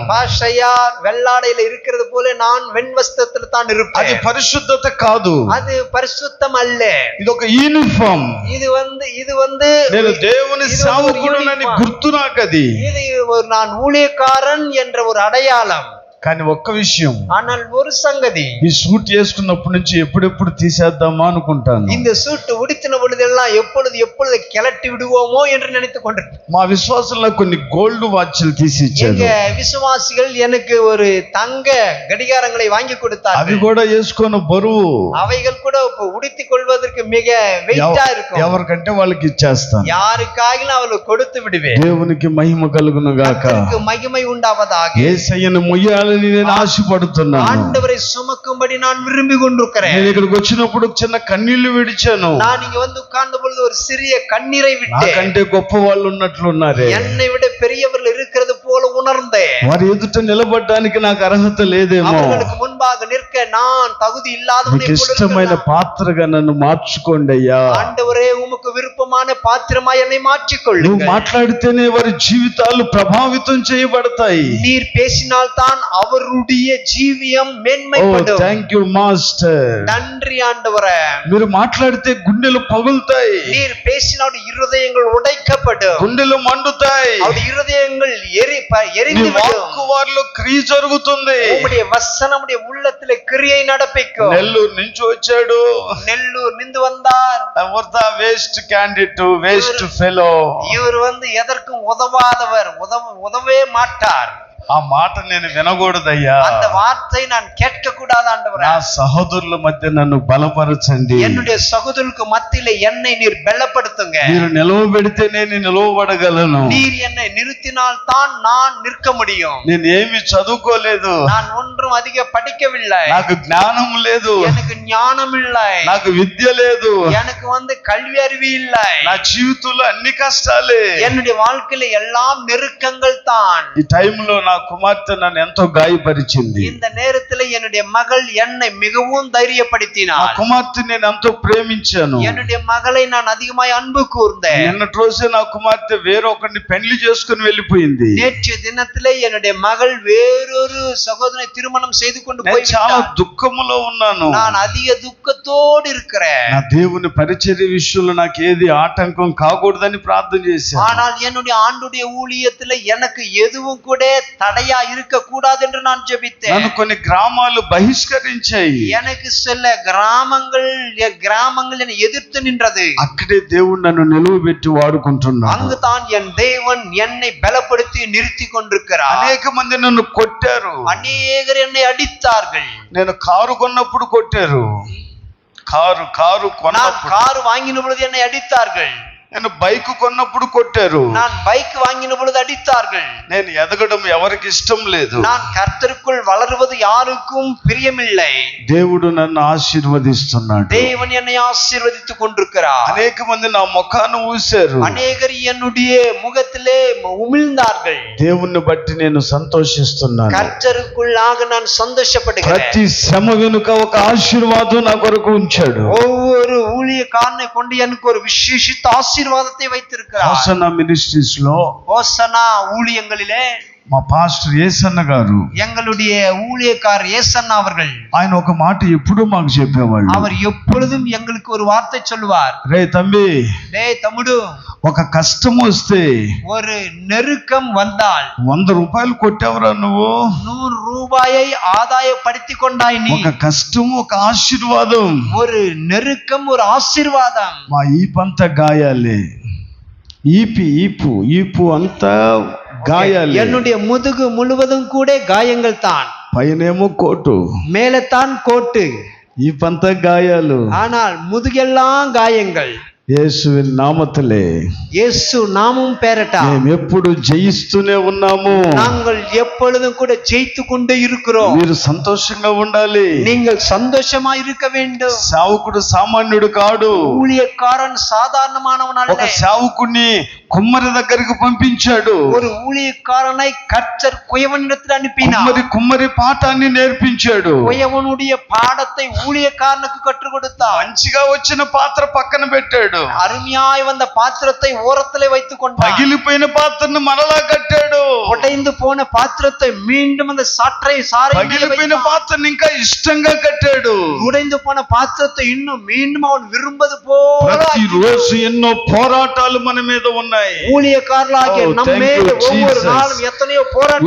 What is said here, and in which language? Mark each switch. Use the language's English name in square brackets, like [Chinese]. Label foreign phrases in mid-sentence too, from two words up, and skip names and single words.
[Tamil] பாஷையா வெள்ளாடையில இருக்கிறது போல நான் வெண்வஸ்திரத்துல தான் [Telugu] అది [Tamil] இருப்பேன். [Telugu] పరిశుద్ధత కాదు, [Tamil] அது பரிசுத்தம் அல்ல. [Telugu] ఇది ఒక యూనిఫామ్. [Tamil] இது வந்து [Telugu] నేను దేవుని ఇది ఒక సేవకుడునని uniform. గుర్తు నాకు అది. [Tamil] இது ஒரு நான் ஊழியக்காரன் என்ற ஒரு அடையாளம். [Telugu] కానీ ఒక్క విషయం, [Tamil] ஆனால் ஒரு சங்கதி, [Telugu] ఈ సూట్ వేసుకున్నప్పటి నుంచి ఎప్పుడెప్పుడు తీసేద్దామా అనుకుంటాను. [Tamil] இந்த சூட்டு உடுத்தின பொழுதெல்லாம் எப்பொழுது கிளட்டி விடுவோமோ என்று நினைத்துக் கொண்டிருக்கேன். [Telugu] మా విశ్వాసంలో కొన్ని [English] gold watches [Telugu] తీసి ఇచ్చారు. [Tamil] எங்க விசுவாசிகள் எனக்கு ஒரு தங்க கடிகாரங்களை வாங்கி [Telugu] అవి [Tamil] கொடுத்தார்கள். [Telugu] కూడా వేసుకొని బరువు [Tamil] அவைகள் கூட உடுத்திக் கொள்வதற்கு மிக வெயிட்டா இருக்கும். [Telugu] ఎవరికంటే వాళ్ళకి ఇచ్చేస్తాను. [Tamil] யாருக்காகிலும் அவளுக்கு கொடுத்து விடுவேன். [Telugu] దేవునికి మహిమ కలుగును గాక. [Tamil] கர்த்தருக்கு மகிமை உண்டாவதாக. [Telugu] యేసయ్యను మొయ్యాలని నేను ఆశపడుతున్నాను. [Tamil] ஆண்டவரை சுமக்கும்படி நான் விரும்பி கொண்டிருக்கிறேன். [Telugu] నేను ఇక్కడికి వచ్చినప్పుడు చిన్న కన్నీళ్లు విడిచాను. [Tamil] நான் இங்க வந்து உட்கார்ந்த பொழுது ஒரு சிறிய கண்ணீரை விட்டேன். [Telugu] నాకంటే గొప్ప వాళ్ళు ఉన్నట్లున్నారే. [Tamil] என்னை விட பெரியவர்கள் இருக்கிறது போல உணர்ந்தேன். [Telugu] వారి ఎదుట నిలబడడానికి నాకు అర్హత లేదేమో. [Tamil] அவர்களுக்கு முன்பாக நிற்க நான் தகுதி இல்லாதவனை [Telugu] మీకు [Tamil] போல [Telugu] ఇష్టమైన [Tamil] இருக்கிறேன். [Telugu] పాత్రగా నన్ను మార్చుకోండి అయ్యా. [Tamil] ஆண்டவரே, உமக்கு விருப்பமான பாத்திரமாய் என்னை [Telugu] నువ్వు [Tamil] மாற்றிக்கொள்ளுங்கள். [Telugu] మాట్లాడితేనే వారి జీవితాలు ప్రభావితం చేయబడతాయి. [Tamil] நீர் பேசினால் தான் அவருடைய ஜீவியம் மேன்மைப்படும். [English] thank you master. [Tamil] நன்றி ஆண்டவரே. [Telugu] మీరు మాట్లాడితే గుండెలు పగులుతాయి, [Tamil] நீர் பேசினால் இருதயங்கள் உடைக்கப்படும். [Telugu] గుండెలు మండుతాయి. [Tamil] அவருடைய இருதயங்கள் [Telugu] నీ [Tamil] எரிந்துவிடும். [Telugu] వాక్కు వారిలో క్రియ జరుగుతుంది. [Tamil] உம்முடைய வசனம் உடைய உள்ளத்திலே கிரியை நடப்பிக்கும். [Telugu] నెల్లూరు నుంచి వచ్చాడు. [Tamil] நெல்லூர் நின்று வந்தார். [Telugu] ఎవరిదా [English] waste candidate, waste fellow. [Tamil] இவர் வந்து எதற்கும் உதவாதவர், உதவவே மாட்டார். [Telugu] ఆ మాట నేను వినకూడదయ్యా. [Tamil] அந்த வார்த்தை நான் கேட்க கூடாது ஆண்டவரே. [Telugu] నా సహోదరుల మధ్య నన్ను బలపరచండి. [Tamil] என்னுடைய சகோதரருக்கு மத்தியிலே என்னை நீர் பலப்படுத்துங்க. [Telugu] మీరు నిలవబెడితేనే నేను నిలవబడగలను. [Tamil] நீர் என்னை நிறுத்தினால் தான் நான் நிற்க முடியும். [Telugu] నేను ఏమి చదువుకోలేదు, [Tamil] நான் ஒன்றும் அதிக படிக்கவில்லை. [Telugu] నాకు జ్ఞానం లేదు, [Tamil] எனக்கு ஞானம் இல்லை. [Telugu] నాకు విద్య లేదు, [Tamil] எனக்கு வந்து கல்வி அறிவு இல்லை. [Telugu] నా జీవితంలో అన్ని కష్టాలే. [Tamil] என்னுடைய வாழ்க்கையில எல்லாம் நெருக்கங்கள் தான். [Telugu] ఈ టైంలో నా కుమార్తె నన్ను ఎంతో గాయపరిచింది. [Tamil] இந்த நேரத்துல என்னுடைய மகள் என்னை மிகவும் [Telugu] నా [Tamil] தைரியப்படுத்தினாள். [Telugu] కుమార్తె నేను ఎంతో ప్రేమించాను. [Tamil] என்னுடைய மகளை நான் அதிகமாய் அன்பு கூர்ந்தேன். [Telugu] నిన్నటి రోజే నా కుమార్తె వేరొకరిని పెళ్లి చేసుకుని వెళ్ళిపోయింది. [Tamil] நேற்று தினத்திலே என்னுடைய மகள் வேறொரு சகோதரனை திருமணம் செய்து கொண்டு [Telugu] నేను చాలా [Tamil] போய்விட்டார். [Telugu] దుఃఖములో ఉన్నాను. [Tamil] நான் அதிக துக்கத்தோடு இருக்கிறேன். [Telugu] నా దేవుని పరిచర్య విషయంలో నాకు ఏది ఆటంకం కాకూడదని ప్రార్థన చేశాను. [Tamil] ஆனால் என்னுடைய ஆண்டுடைய ஊழியத்துல எனக்கு எதுவும் கூட தடையா இருக்க கூடாது என்று நான் ஜெபித்தேன். [Telugu] నన్ను కొన్ని గ్రామాలు బహిష్కరించాయి. [Tamil] எனக்கு சில கிராமங்கள் என்னை எதிர்த்து நின்றது. [Telugu] అక్కడే దేవుడు నన్ను నిలువబెట్టి వాడుకుంటున్నాడు. [Tamil] அங்குதான் என் தேவன் என்னை பலப்படுத்தி நிறுத்தி கொண்டிருக்கிறார். [Telugu] అనేక మంది నన్ను కొట్టారు. [Tamil] அநேகர் என்னை அடித்தார்கள். [Telugu] నేను కారు కొన్నప్పుడు కొట్టారు. కారు [Tamil] நான் [Telugu] కొన్నప్పుడు [Tamil] கார் வாங்கின பொழுது என்னை அடித்தார்கள். [Telugu] నేను బైక్ కొన్నప్పుడు కొట్టారు. [Tamil] நான் பைக் வாங்கின பொழுது அடித்தார்கள். [Telugu] నేను ఎదగడం ఎవరికి ఇష్టం లేదు. [Tamil] நான் கர்த்தருக்குள் வளருவது யாருக்கும் பிரியமில்லை. [Telugu] దేవుడు నన్ను ఆశీర్వదిస్తున్నాడు. [Tamil] தேவன் என்னை ஆசீர்வதித்துக் கொண்டிருக்கிறார். [Telugu] అనేక మంది నా ముఖాన్ని ఊశారు. [Tamil] அநேகர் என்னுடைய முகத்திலே உமிழ்ந்தார்கள். [Telugu] దేవుణ్ణి బట్టి నేను సంతోషిస్తున్నాను. [Tamil] கர்த்தருக்குள்ளாக நான் சந்தோஷப்படுகிறேன். [Telugu] ప్రతి శ్రమ వెనుక ఒక ఆశీర్వాదం నా కొరకు ఉంచాడు. [Tamil] ஒவ்வொரு ஊழியக்காரனை கொண்டு எனக்கு ஒரு விசேஷித்த ஆசீர்வாதத்தை வைத்திருக்கிறார். [Telugu] హోసన్నా మినిస్ట్రీస్ లో [Tamil] ஹோசன்னா ஊழியங்களிலே [Telugu] మా పాస్టర్ ఏసన్న గారు, [Tamil] எங்களுடைய ஊழியக்காரர் ஏசன்னா அவர்கள், [Telugu] ఆయన ఒక మాట ఎప్పుడూ మాకు చెప్పేవాళ్ళు. [Tamil] அவர் எப்பொழுதும் எங்களுக்கு ஒரு வார்த்தை சொல்லுவார். [Telugu] రే తంబి, [Tamil] டேய் தம்முடு, [Telugu] ఒక కష్టం వస్తే [Tamil] ஒரு நெருக்கம் வந்தால் [Telugu] 100 రూపాయలు కొట్టేవరా నువ్వు? [Tamil] 100 ரூபாயை ஆதாயப்படுத்திக் கொண்டாய் நீ. [Telugu] ఒక కష్టం ఒక ఆశీర్వాదం. [Tamil] ஒரு நெருக்கம் ஒரு ஆசீர்வாதம். [Telugu] మా ఈపంతా గాయాలే. ఈపు అంతా గాయాలే. [Tamil] என்னுடைய முதுகு முழுவதும் கூட காயங்கள் தான். [Telugu] పైనేమో కోటు, [Tamil] மேலத்தான் கோட்டு, [Telugu] ఈపంతా గాయాలు. [Tamil] ஆனால் முதுகெல்லாம் காயங்கள். இயேசுவின் நாமத்திலே இயேசு நாமும் பேரட்டா. [Telugu] మేము ఎప్పుడు జయిస్తూనే ఉన్నాము. [Tamil] நாங்கள் எப்பொழுதும் கூட ஜெயித்து கொண்டே இருக்கிறோம். [Telugu] మీరు సంతోషంగా ఉండాలి. [Tamil] நீங்கள் சந்தோஷமா இருக்க வேண்டும். [Telugu] సేవకుడు సామాన్యుడు కాడు. [Tamil] ஊழியக்காரன் சாதாரணமானவன் [Telugu] ఒక [Tamil] அல்ல. [Telugu] సేవకుని కుమ్మరి దగ్గరికి పంపించాడు. [Tamil] ஒரு ஊழியக்காரனை கர்த்தர் குயவனிடத்தில் அனுப்பினார். [Telugu] కుమ్మరి పాఠాన్ని నేర్పించాడు. [Tamil] குயவனுடைய பாடத்தை ஊழியக்காரனுக்கு கற்றுக் கொடுத்தார். [Telugu] మంచిగా వచ్చిన పాత్ర పక్కన పెట్టాడు. [Tamil] அருமையாய் வந்த பாத்திரத்தை ஓரத்திலே வைத்துக் கொண்டார். [Telugu] పగిలిపోయిన పాత్రను మరలా కట్టాడు. [Tamil] உடைந்து போன பாத்திரத்தை மீண்டும் அந்த சாற்றை சாறை [Telugu] పగిలిపోయిన పాత్రను ఇంకా ఇష్టంగా కట్టాడు. [Tamil] உடைந்து போன பாத்திரத்தை இன்னும் மீண்டும் அவன் விரும்பது போல [Telugu] ప్రతిరోజు ఎన్నో పోరాటాలు మన మీద ఉన్నాయి. [Tamil] ஊழியக்காரர்களாகிய நம்ம மேல் ஒவ்வொரு நாளும் எத்தனையோ போராட்டங்கள்,